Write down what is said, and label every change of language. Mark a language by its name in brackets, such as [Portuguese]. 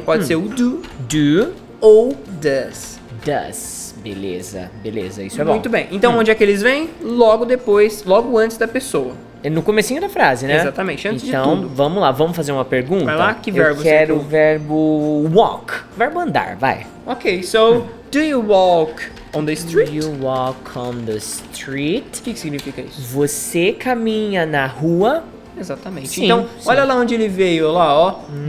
[Portuguese] Pode ser o do ou does. Does. Beleza, isso é bom. Muito bem. Então onde é que eles vêm? Logo depois, logo antes da pessoa. No comecinho da frase, né? Exatamente, antes de tudo. Então, vamos lá, vamos fazer uma pergunta? Vai lá, que verbo você quer? Eu quero o verbo walk. Verbo andar, vai. [English] Ok, so, do you walk on the street? Do you walk on the street? [Portuguese] O que significa isso? Você caminha na rua? Exatamente. Sim, então, olha lá onde ele veio, lá, ó.